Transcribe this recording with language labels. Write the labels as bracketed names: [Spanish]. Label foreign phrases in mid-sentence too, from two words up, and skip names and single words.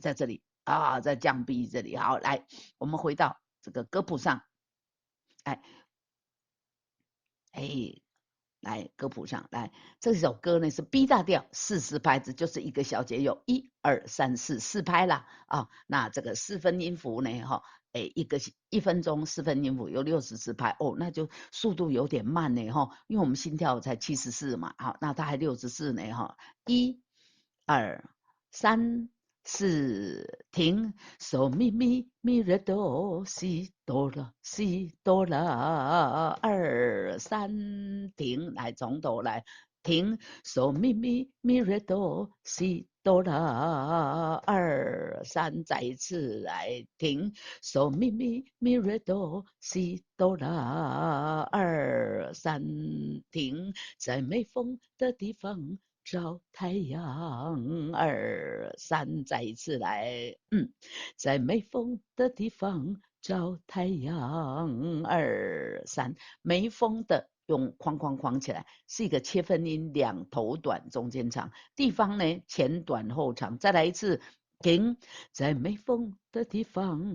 [Chinese] 在这里在降 B 这里。好，来，我们回到这个歌谱上，来歌谱上来，这首歌呢是 B 大调，40拍子，就是一个小节有1、2、3、4拍啦那这个4分音符呢1分钟4分音符有64拍那就速度有点慢呢因为我们心跳才74嘛那它还64呢 1、2、3、4停 ，so mi mi mi re do si do la si do la 2、3 停，来从头来停 ，so mi mi mi re do si do la 2、3 再一次来停 ，so mi mi mi re do si do la 2、3 停，在没风的地方。找太阳，2、3再一次来在没风的地方找太阳，2、3没风的用框框框起来，是一个切分音，2头短中间长，地方呢前短后长，再来一次停，在没风的地方